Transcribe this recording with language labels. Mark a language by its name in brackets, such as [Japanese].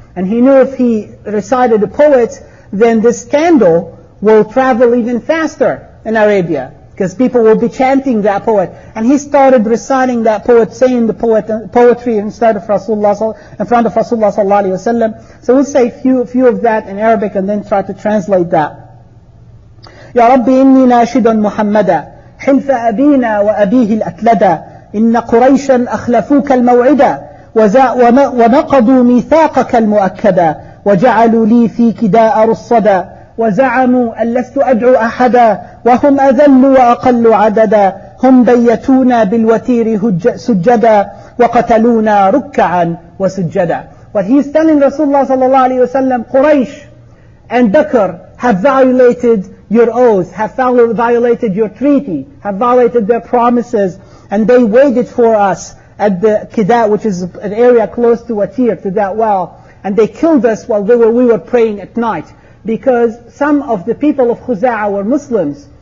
[English] And he knew if he recited a poet, then this scandal will travel even faster in Arabia, because people will be chanting that poet. And he started reciting that poet, saying the poetry instead of Rasulullah, in front of Rasulullah sallallahu alaihi wasallam. So we'll say a few of that in Arabic and then try to translate that. [Arabic] يا رب إني ناشد محمدا حلف أبينا وأبيه الأتلدا إن قريشا أخلفوك الموعدا ونقضوا ميثاقك المؤكدا وجعلوا لي في كداء رصدا وزعموا أن لست أدعو أحدا وهم أذل وأقل عددا هم بيتونا بالوتير سجدا وقتلونا ركعا وسجدا. [English] What he is telling Rasulullah sallallahu alayhi wa sallam, Quraysh and Bakr have violated your oaths, have violated your treaty, have violated their promises, and they waited for us at the Qida, which is an area close to Watir, to that well, and they killed us while we were praying at night, because some of the people of Khuza'a were Muslims.